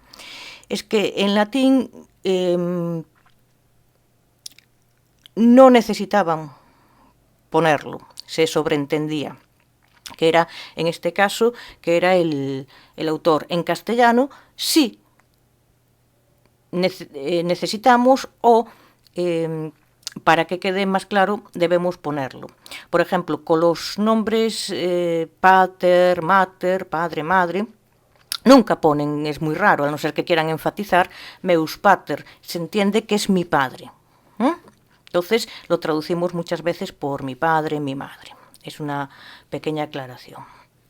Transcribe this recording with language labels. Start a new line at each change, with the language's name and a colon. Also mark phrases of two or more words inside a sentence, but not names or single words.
Spanish: Es que en latín no necesitaban ponerlo, se sobreentendía, que era, en este caso, que era el autor. En castellano sí necesitamos, o para que quede más claro debemos ponerlo. Por ejemplo, con los nombres
Latin: pater, mater,
Spanish: padre, madre, nunca ponen, es muy raro, a no ser que quieran enfatizar,
Latin: meus pater,
Spanish: se entiende que es mi padre. Entonces lo traducimos muchas veces por mi padre, mi madre. Es una pequeña aclaración.